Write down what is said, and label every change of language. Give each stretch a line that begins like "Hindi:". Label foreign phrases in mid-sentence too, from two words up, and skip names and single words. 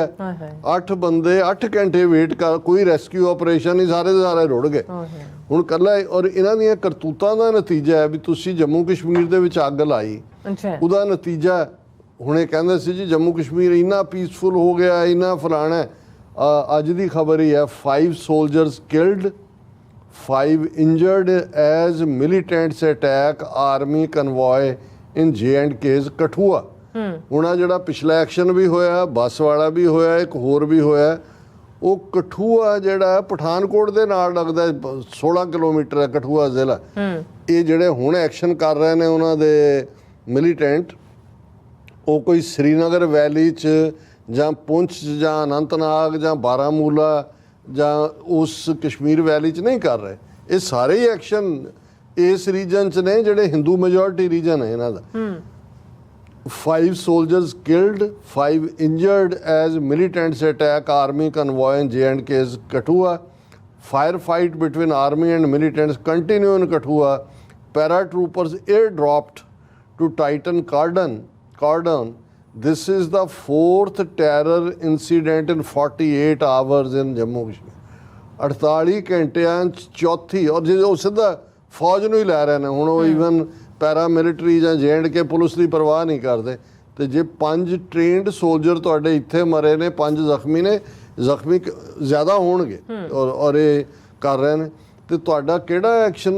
Punjabi: 8 ਬੰਦੇ 8 ਘੰਟੇ ਵੇਟ ਕਰ, ਕੋਈ
English: rescue operation
Punjabi: ਨਹੀਂ, ਸਾਰੇ ਦੇ ਸਾਰੇ ਰੁੜ ਗਏ। ਹੁਣ ਕੱਲਾ ਔਰ ਇਹਨਾਂ ਦੀਆਂ ਕਰਤੂਤਾਂ ਦਾ ਨਤੀਜਾ ਹੈ ਵੀ ਤੁਸੀਂ ਜੰਮੂ ਕਸ਼ਮੀਰ ਦੇ ਵਿੱਚ ਅੱਗ ਲਾਈ, ਉਹਦਾ ਨਤੀਜਾ ਹੁਣ ਇਹ ਕਹਿੰਦੇ ਸੀ ਜੀ ਜੰਮੂ ਕਸ਼ਮੀਰ ਇੰਨਾ ਪੀਸਫੁਲ ਹੋ ਗਿਆ, ਇੰਨਾ ਫਲਾਣਾ। ਅੱਜ ਦੀ ਖਬਰ ਹੀ ਹੈ
English: 5 soldiers killed, 5 injured as militants attack army convoy in J&K's ਕਠੂਆ।
Punjabi: ਹੁਣ ਆ ਜਿਹੜਾ ਪਿਛਲਾ ਐਕਸ਼ਨ ਵੀ ਹੋਇਆ, ਬੱਸ ਵਾਲਾ ਵੀ ਹੋਇਆ, ਇੱਕ ਹੋਰ ਵੀ ਹੋਇਆ, ਉਹ ਕਠੂਆ ਜਿਹੜਾ ਪਠਾਨਕੋਟ ਦੇ ਨਾਲ ਲੱਗਦਾ, 16 ਕਿਲੋਮੀਟਰ ਹੈ ਕਠੂਆ ਜ਼ਿਲ੍ਹਾ। ਇਹ ਜਿਹੜੇ ਹੁਣ ਐਕਸ਼ਨ ਕਰ ਰਹੇ ਨੇ ਉਹਨਾਂ ਦੇ ਮਿਲੀਟੈਂਟ, ਉਹ ਕੋਈ ਸ਼੍ਰੀਨਗਰ ਵੈਲੀ 'ਚ ਜਾਂ ਪੁੰਛ 'ਚ ਜਾਂ ਅਨੰਤਨਾਗ ਜਾਂ ਬਾਰਾਮੂਲਾ ਜਾਂ ਉਸ ਕਸ਼ਮੀਰ ਵੈਲੀ 'ਚ ਨਹੀਂ ਕਰ ਰਹੇ। ਇਹ ਸਾਰੇ ਹੀ ਐਕਸ਼ਨ ਇਸ ਰੀਜਨ 'ਚ ਨੇ ਜਿਹੜੇ
English: Hindu majority region
Punjabi: ਹੈ ਇਹਨਾਂ ਦਾ।
English: 5 soldiers killed, 5 injured as militants attack army convoy in J&K's Kathua. Firefight between army and militants continue in Kathua. Paratroopers airdropped to tighten cordon. This is the 4th terror incident in 48 hours in Jammu Kashmir.
Punjabi: 48 ਘੰਟਿਆਂ 'ਚ ਚੌਥੀ, ਔਰ ਜੇ ਉਹ ਸਿੱਧਾ ਫੌਜ ਨੂੰ ਹੀ ਲੈ ਰਹੇ ਨੇ ਹੁਣ, ਉਹ
English: even paramilitary
Punjabi: ਜਾਂ J&K ਪੁਲਿਸ ਦੀ ਪਰਵਾਹ ਨਹੀਂ ਕਰਦੇ। ਤੇ ਜੇ 5
English: trained soldier
Punjabi: ਤੁਹਾਡੇ ਇੱਥੇ ਮਰੇ ਨੇ, 5 ਜ਼ਖਮੀ ਨੇ, ਜ਼ਖਮੀ ਜ਼ਿਆਦਾ ਹੋਣਗੇ ਔਰ ਇਹ ਕਰ ਰਹੇ ਨੇ, ਤੇ ਤੁਹਾਡਾ ਕਿਹੜਾ ਐਕਸ਼ਨ?